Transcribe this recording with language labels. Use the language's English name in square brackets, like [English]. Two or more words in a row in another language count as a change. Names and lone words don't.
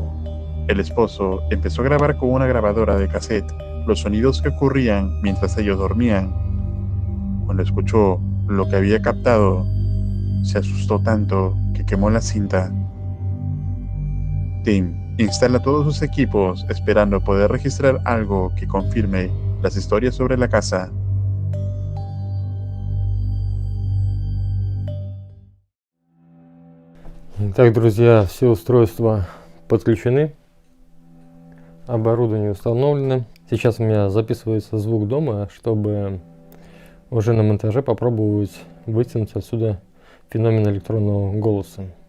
[Spanish] El esposo empezó a grabar con una grabadora de cassette los sonidos que ocurrían mientras ellos dormían. Cuando escuchó lo que había captado, se asustó tanto que quemó la cinta. Tim instala todos sus equipos esperando poder registrar algo que confirme las historias sobre la casa. [Russian] Итак, друзья, все устройства подключены, оборудование установлено. Сейчас у меня записывается звук дома, чтобы уже на монтаже попробовать вытянуть отсюда феномен электронного голоса.